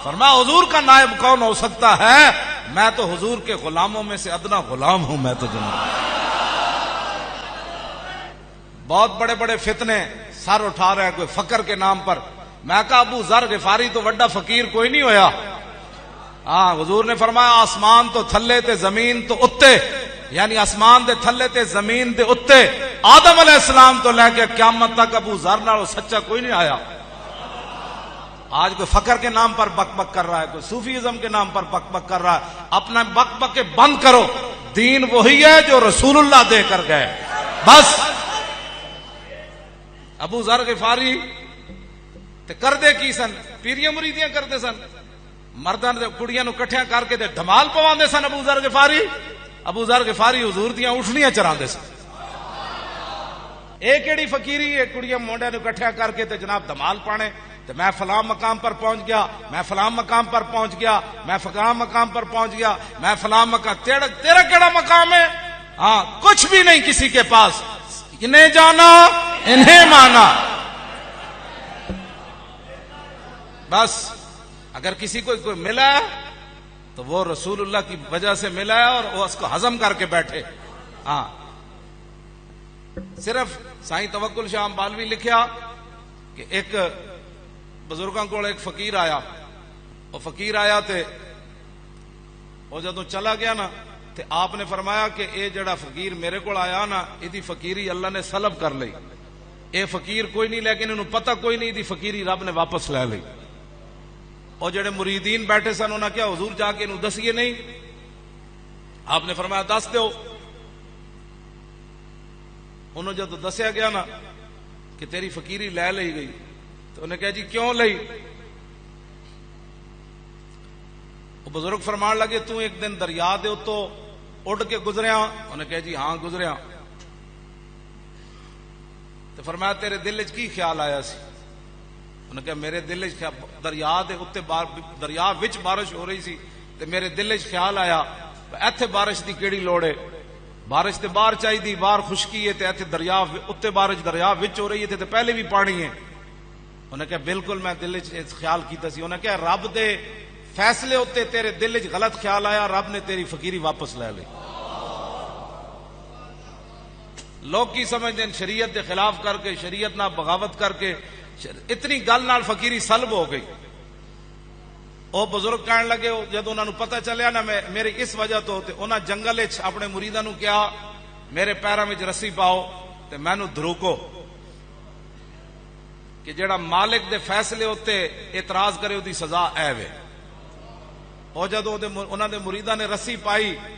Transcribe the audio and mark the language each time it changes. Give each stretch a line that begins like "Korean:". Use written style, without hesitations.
Urdu: فرمایا حضور کا نائب کون ہو سکتا ہے, میں تو حضور کے غلاموں میں سے ادنا غلام ہوں. میں تو جناب بہت بڑے بڑے فتنے سر اٹھا رہے ہیں کوئی فقر کے نام پر.
Punjabi: میں کہا ابو ذر غفاری تو بڑا فقیر کوئی نہیں ہویا. ہاں حضور نے فرمایا آسمان تو تھلے تے زمین تو اتے, یعنی آسمان دے تھلے تے زمین دے اتے آدم علیہ السلام تو لے کے قیامت تک ابو ذر نال سچا کوئی نہیں آیا.
Urdu: آج کوئی فقر کے نام پر بک بک کر رہا ہے, کوئی صوفیزم کے نام پر بک بک کر رہا ہے. اپنا بک بک بند کرو. دین وہی ہے جو رسول اللہ دے کر گئے.
Punjabi: بس ابو ذر غفاری تے کردے کی سن, پیریاں مریدیاں کرتے سن, مرداں تے کڑیاں نو کٹھیاں کر کے تے دھمال پواندے سن. ابو ذر غفاری حضور دیاں اٹھنیاں چراندے سن. اے کیڑی فقیری ہے کڑیاں مونڈے نو کٹھیاں کر کے تے جناب دھمال پانے تے
Urdu: میں فلاں مقام پر پہنچ گیا, میں فلاں مقام پر پہنچ گیا, میں فلاں مقام پر پہنچ گیا, میں فلاں مقام.
Punjabi: تیرا کیڑا مقام ہے؟
Urdu: ہاں کچھ بھی نہیں کسی کے پاس. انہیں جانا انہیں مانا. بس اگر کسی کو کوئی ملا ہے تو وہ رسول اللہ کی وجہ سے ملا ہے اور وہ اس کو ہضم کر کے بیٹھے.
Punjabi: ہاں صرف سائیں توکل شاہ بالوی لکھیا کہ ایک بزرگاں کو ایک فقیر آیا, وہ فقیر آیا تے وہ جدوں چلا گیا نا تے آپ نے فرمایا کہ اے جڑا فقیر میرے کو آیا نا ایدی فقیری اللہ نے سلب کر لئی. اے فقیر کوئی نہیں لیکن انہوں پتہ کوئی نہیں ایدی فقیری رب نے واپس لے لئی. اور جڑے مریدین بیٹھے سن انہاں کیا حضور جا کے انہوں دسیے نہیں. آپ نے فرمایا دس دیو. انہوں جب دسیا گیا نا کہ تیری فقیری لے لئی گئی تو انہیں کہا جی کیوں لئی؟ وہ بزرگ فرمان لگے تو ایک دن دریا دے تو اڑ کے گزریا؟ انہیں کہا جی ہاں گزریا. تو فرمایا تیرے دل وچ کی خیال آیا سی؟ انہوں نے کہا میرے دل وچ دریا دے اوتے دریا وچ بارش ہو رہی سی تے میرے دل وچ خیال آیا ایتھے بارش دی کیڑی لوڑ ہے, بارش تے باہر چاہی دی, باہر خشکی ہے تے ایتھے دریا اوتے بارش دریا وچ ہو رہی ہے تے پہلے بھی پانی ہے. انہوں نے کہا بالکل میں دل وچ خیال کیتا سی. انہوں نے کہا رب دے فیصلے ہوتے تیرے دل وچ غلط خیال آیا, رب نے تیری فقیری واپس لے لی.
Urdu: لوگ کی سمجھتے ہیں شریعت کے خلاف کر کے, شریعت نہ بغاوت کر کے اتنی گل نال فقیری سلب ہو گئی.
Punjabi: وہ بزرگ کہنے لگے جب انہوں نے پتہ چلیا نا میری اس وجہ تو انہاں جنگل اپنے مریداں نو کہا میرے پیراں وچ رسی پاؤ تے مینوں دھروکو کہ جڑا مالک دے فیصلے ہوتے اعتراض کرے دی سزا اے وے. اور جدوں انہاں دے مریداں نے رسی پائی